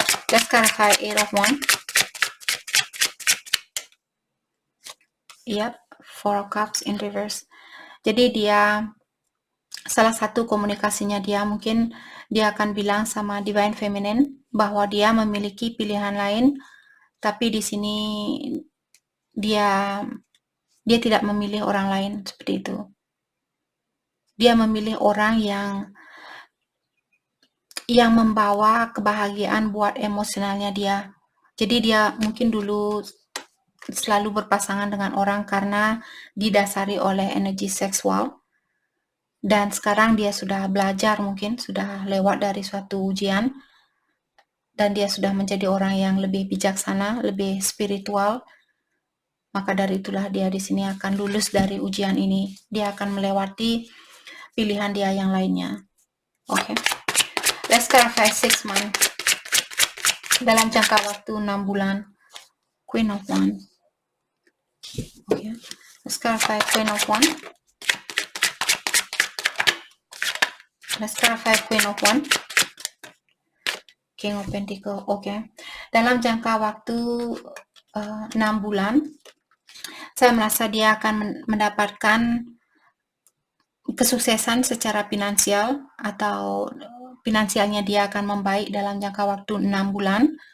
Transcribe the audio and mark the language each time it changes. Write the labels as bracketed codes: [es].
[en] Let's clarify Eight of Wands. Yep, Four of Cups in reverse. [id] Jadi dia, salah satu komunikasinya dia mungkin dia akan bilang sama divine feminine bahwa dia memiliki pilihan lain, tapi di sini dia tidak memilih orang lain seperti itu. Dia memilih orang yang membawa kebahagiaan buat emosionalnya dia. Jadi dia mungkin dulu selalu berpasangan dengan orang karena didasari oleh energi seksual. Dan sekarang dia sudah belajar, mungkin sudah lewat dari suatu ujian. Dan dia sudah menjadi orang yang lebih bijaksana, lebih spiritual. Maka dari itulah dia di sini akan lulus dari ujian ini. Dia akan melewati pilihan dia yang lainnya. Oke. [en] Let's clarify 6 months. [id] Dalam jangka waktu 6 bulan. [en] Queen of Wands. Okay. Let's clarify Queen of Wands. Let's clarify Queen of Wands. King of Pentacles. Okay. [id] Dalam jangka waktu 6 bulan, saya merasa dia akan mendapatkan kesuksesan secara finansial atau finansialnya dia akan membaik dalam jangka waktu 6 bulan.